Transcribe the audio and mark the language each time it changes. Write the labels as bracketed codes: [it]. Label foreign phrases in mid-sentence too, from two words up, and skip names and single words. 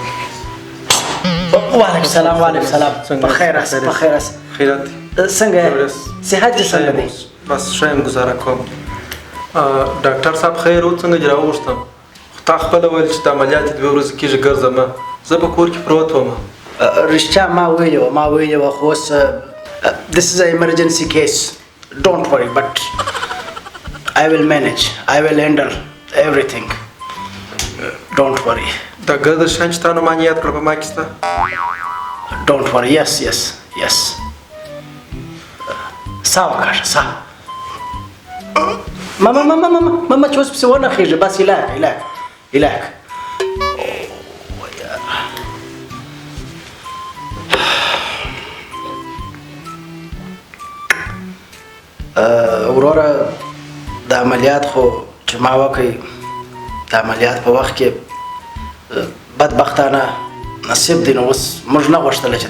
[ps] وعلیکم السلام. بخیر راسه. خیرات څنګه صحت دې څنګه دی؟ بس ښه یم ګزاره کوم. ډاکټر صاحب خیر و څنګه دې راوغوښتم خو تا خپله ویل چې د عملیات یې 2 ورځې کېږي ګرځمه زه په کور کې پروت وم. رښتیا ما ویلې وه خو اوس [en] this is an emergency case. Don't worry, but I will manage. I will handle everything. Don't worry. [ps] دا ګرده شیان چې تا نومان یاد کړه په ما کې شته؟ [en] Don't worry. Yes. [ps] سا وکاږه سا. ماما چې اوس پسې ونه خېږي بس علاج. وروره د عملیات خو چې ما وکړ د عملیات په وخت کې بدبختانه نصیب دی نو اوس موږ نه غوښتله چې